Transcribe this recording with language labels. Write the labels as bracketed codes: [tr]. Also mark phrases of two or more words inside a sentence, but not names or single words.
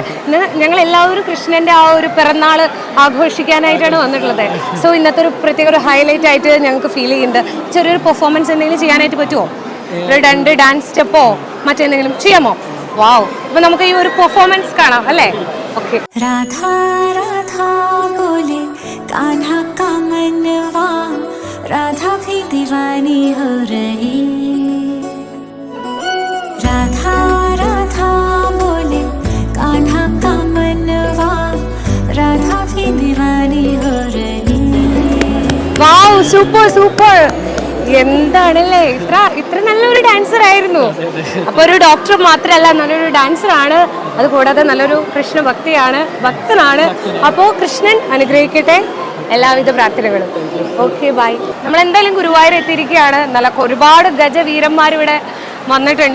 [ml] ഞങ്ങൾ എല്ലാവരും കൃഷ്ണന്റെ ആ ഒരു പിറന്നാൾ ആഘോഷിക്കാനായിട്ടാണ് വന്നിട്ടുള്ളത്. സോ ഇന്നത്തെ ഒരു പ്രത്യേക ഒരു ഹൈലൈറ്റ് ആയിട്ട് ഞങ്ങൾക്ക് ഫീൽ ചെയ്യുന്നുണ്ട്. ചെറിയൊരു പെർഫോമൻസ് എന്തെങ്കിലും ചെയ്യാനായിട്ട് പറ്റുമോ? ഒരു 2 [en] dance step [ml] മറ്റെന്തെങ്കിലും ചെയ്യാമോ? വാവ്. അപ്പൊ നമുക്ക് ഈ ഒരു പെർഫോമൻസ് കാണാം അല്ലേ? ഓക്കെ. [hi] राधा भी दीवानी हो रही, राधा राधा बोले कान्हा का मनवा, राधा भी दीवानी हो रही. वाओ, [ml] സൂപ്പർ. എന്താണല്ലേ ഇത്ര നല്ലൊരു ഡാൻസർ ആയിരുന്നു. അപ്പൊ ഒരു ഡോക്ടർ മാത്രമല്ല, നല്ലൊരു ഡാൻസർ ആണ്. അതുകൂടാതെ നല്ലൊരു കൃഷ്ണ ഭക്തനാണ്. അപ്പോ കൃഷ്ണൻ അനുഗ്രഹിക്കട്ടെ. എല്ലാവിധ പ്രാർത്ഥനകളും. [en] okay, bye. [ml] നമ്മൾ എന്തായാലും ഗുരുവായൂർ എത്തിയിരിക്കുകയാണ്. നല്ല ഒരുപാട് ഗജവീരന്മാർ ഇവിടെ വന്നിട്ടുണ്ട്.